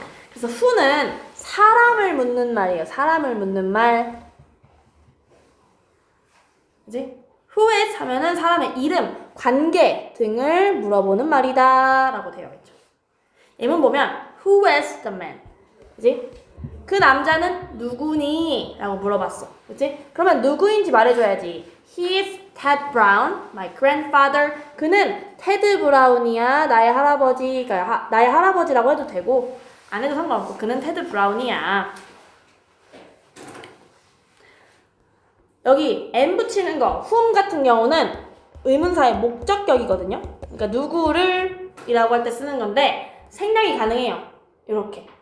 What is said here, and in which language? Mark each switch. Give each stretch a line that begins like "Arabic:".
Korean: 그래서 who는 사람을 묻는 말이에요. 사람을 묻는 말. 그치? who is 하면은 사람의 이름, 관계 등을 물어보는 말이다 라고 되어 있죠. 예문 보면
English: who is the man?
Korean: 그치? 그 남자는 누구니? 라고 물어봤어. 그치? 그러면 누구인지 말해줘야지.
English: He is Ted Brown, my grandfather.
Korean: 그는 테드 브라운이야. 나의 할아버지. 그러니까 나의 할아버지라고 해도 되고 안 해도 상관없고 그는 테드 브라운이야. 여기 n 붙이는 거 whom 같은 경우는 의문사의 목적격이거든요. 그러니까 누구를 이라고 할 때 쓰는 건데 생략이 가능해요. 이렇게.